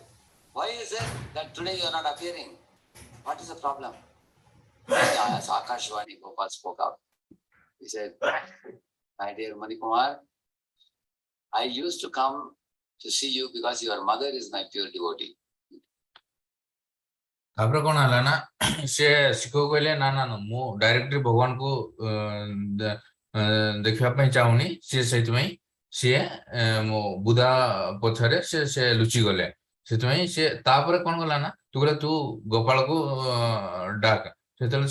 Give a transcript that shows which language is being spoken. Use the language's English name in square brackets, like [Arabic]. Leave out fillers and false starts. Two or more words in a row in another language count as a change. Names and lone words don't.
[English] Why is it that today you are not appearing? What is the problem?" As Akashvani, Gopal spoke out. He said, "My dear Manikumar, I used to come to see you because your mother is my pure devotee." [Odia] ତାପରେ କଣ ହେଲା ନା ସେ ଶିକ୍ଷକ କହିଲେ ନା ନା ନା ମୁଁ ଡାଇରେକ୍ଟଲି ଭଗବାନଙ୍କୁ ଦେଖିବା ପାଇଁ ଚାହୁଁନି ସିଏ ସେଇଥିପାଇଁ ସିଏ ମୋ ବୁଧା ପଛରେ ସେ ଲୁଚି ଗଲେ ସେଥିପାଇଁ ସେ ତାପରେ କଣ କଲା ନା ତୁ କହିଲେ ତୁ ଗୋପାଳକୁ ଡାକ ସେତେବେଳେ